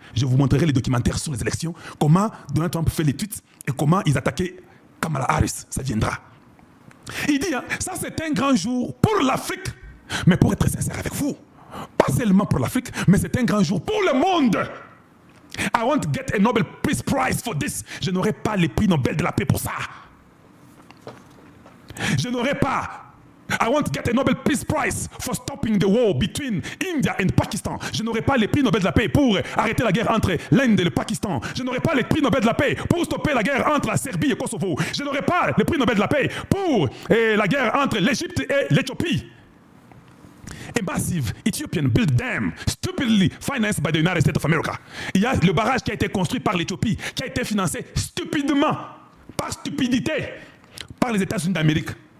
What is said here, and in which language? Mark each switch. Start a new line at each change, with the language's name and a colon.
French: Je vous montrerai les documentaires sur les élections, comment Donald Trump fait les tweets et comment ils attaquaient Kamala Harris. Ça viendra. Il dit, ça c'est un grand jour pour l'Afrique. Mais pour être sincère avec vous, pas seulement pour l'Afrique, mais c'est un grand jour pour le monde.
English: I want to get a Nobel Peace Prize for this.
French: Je n'aurai pas le prix Nobel de la paix pour ça. Je n'aurai pas.
English: I want to get a Nobel Peace Prize for stopping the war between India and Pakistan.
French: Je n'aurai pas le prix Nobel de la paix pour arrêter la guerre entre l'Inde et le Pakistan. Je n'aurai pas le prix Nobel de la paix pour stopper la guerre entre la Serbie et Kosovo. Je n'aurai pas le prix Nobel de la paix pour la guerre entre l'Égypte et l'Éthiopie.
English: A massive Ethiopian built dam stupidly financed by the United States of America.
French: Il y a le barrage qui a été construit par l'Éthiopie, qui a été financé stupidement, par stupidité, par les États-Unis d'Amérique.